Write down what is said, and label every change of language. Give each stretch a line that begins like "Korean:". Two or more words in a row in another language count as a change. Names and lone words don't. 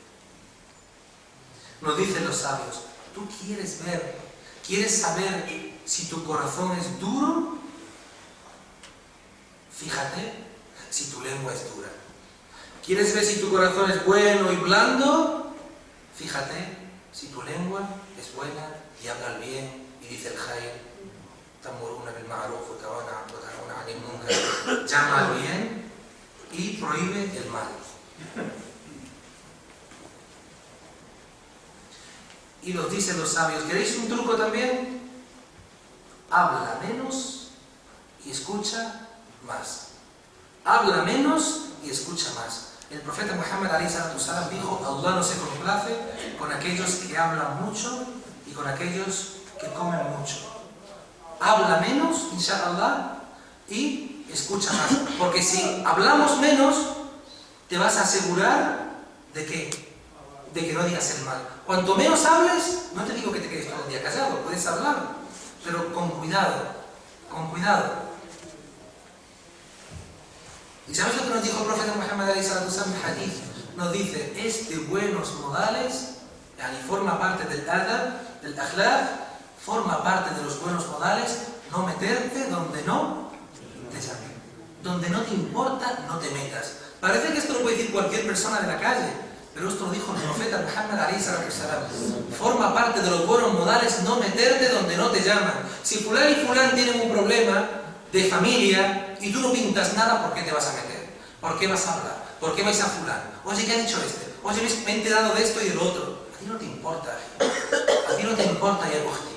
Spanish: Nos dicen los sabios: tú quieres ver, quieres saber si tu corazón es duro, fíjate si tu lengua es dura. ¿Quieres ver si tu corazón es bueno y blando? Fíjate si tu lengua es buena y habla el bien y dice el khair.
Arabic: تأمرون بالمعروف وتنهون عن المنكر.
Spanish: Llama al bien y prohíbe el mal. Y nos dicen los sabios: ¿queréis un truco también? Habla menos y escucha más. Habla menos y escucha más. El profeta Muhammad
Arabic: عليه الصلاة والسلام
Spanish: dijo: Allah no se complace con aquellos que hablan mucho y con aquellos que comen mucho. Habla menos, inshallah, y escucha más. Porque si hablamos menos, te vas a asegurar de que no digas el mal. Cuanto menos hables, no te digo que te quedes todo el día callado, puedes hablar, pero con cuidado, con cuidado. ¿Y sabes lo que nos dijo el profeta Muhammad
Arabic: عليه الصلاة والسلام
Spanish: en hadith? Nos dice: es de buenos modales, y forma parte del adab, del akhlaq, forma parte de los buenos modales, no meterte donde no te llamen. Donde no te importa, no te metas. Parece que esto lo puede decir cualquier persona de la calle, Pero esto lo dijo el profeta Muhammad
Arabic: عليه الصلاة والسلام.
Spanish: Forma parte de los buenos modales no meterte donde no te llaman. Si fulán y fulán tienen un problema de familia y tú no pintas nada, ¿por qué te vas a meter? ¿Por qué vas a hablar? ¿Por qué vais a fulán? Oye, ¿qué ha dicho este? Oye, me he enterado de esto y del otro. A ti no te importa, a ti no te importa, ya cogí.